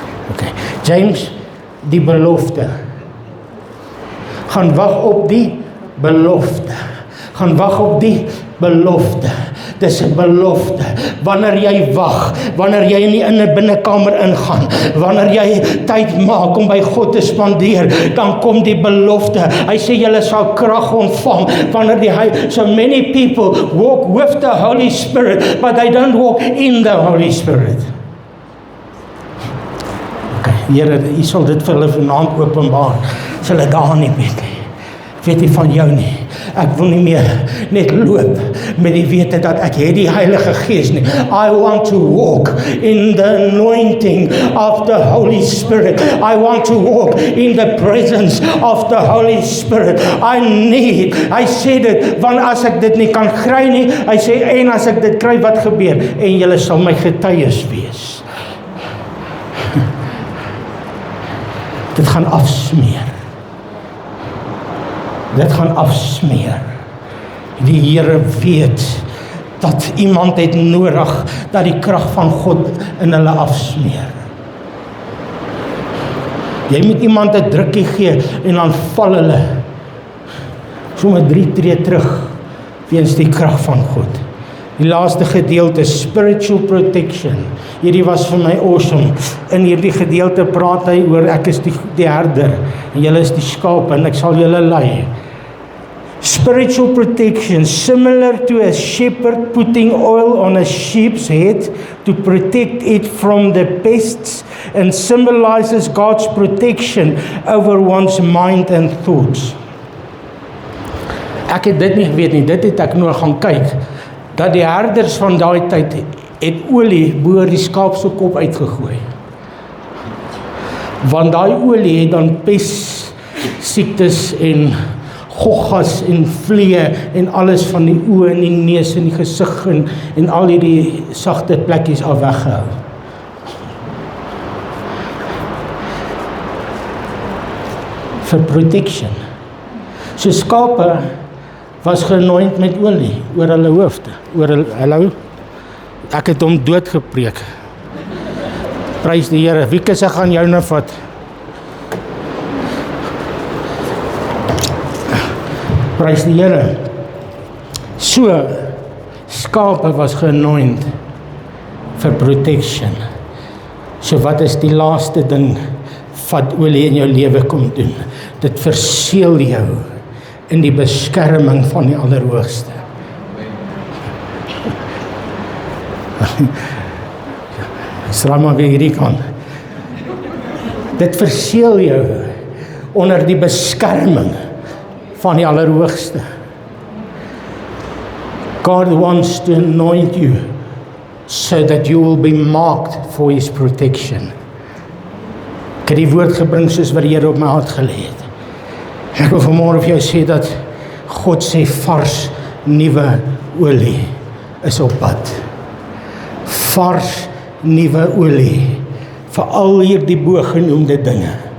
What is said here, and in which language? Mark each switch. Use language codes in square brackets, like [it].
[af] Okay. James, die belofte Gaan wag op die belofte. Gaan wag op die belofte. Dis 'n belofte. Wanneer jy wag, wanneer jy in die binnekamer ingaan, wanneer jy tyd maak om by God te spandeer, dan kom die belofte. Hy sê julle sal krag ontvang wanneer [en] so many people walk with the Holy Spirit, but they don't walk in the Holy Spirit. [af] Okay, Here, U sal dit vir hulle vanaand openbaar. Sal hulle daar nie weet nie. Ek weet nie van jou nie. Ek wil nie meer net loop met die wete dat ek het die Heilige Gees nie. [en] I want to walk in the anointing of the Holy Spirit. I want to walk in the presence of the Holy Spirit. [af] Hy sê dit, want as ek dit nie kan kry nie, hy sê, en as ek dit kry, wat gebeur? En julle sal my getuies wees. Dit gaan afsmeer. Dit gaan afsmeer. Die Here weet dat iemand het nodig dat die krag van God in hulle afsmeer. Jy moet iemand 'n drukkie gee en dan val hulle sommer 3 tree terug weens die krag van God. Die laaste gedeelte, [en] spiritual protection. [af] Hierdie was vir my awesome. In hierdie gedeelte praat hy oor ek is die herder en julle is die skape en ek sal julle lei. [en] Spiritual protection, similar to a shepherd putting oil on a sheep's head to protect it from the pests, and symbolizes God's protection over one's mind and thoughts. [af] Ek het dit nie geweet nie, dit het ek nou gaan kyk, dat die herders van daai tyd het olie bo die skaap se kop uitgegooi. Want daai olie het dan pes, siektes en goggas en vliee en alles van die oë en die neus en die gesig en al hierdie sagte plekkies af weggehou. [en] For protection. [af] So skape was geanoint met olie oor hulle hoofde, oor hulle, ek het hom dood gepreek. Prys die Here. Wie kies ek gaan jou nou vat? Prys die Here. So, skape was geanoint vir protection. So wat is die laaste ding wat olie in jou lewe kom doen? Dit verseël jou in die beskerming van die Allerhoogste. Slaap maar weer hierdie kant. Dit verseël jou onder die beskerming van die Allerhoogste. [en] God wants to anoint you so that you will be marked for His protection. [af] Ek het die woord gebring soos wat die Here op my hart gelê het. Ek wil vanmôre vir jou sê dat God sê vars nuwe olie is op pad. Vars nuwe olie vir al hierdie bogenoemde dinge.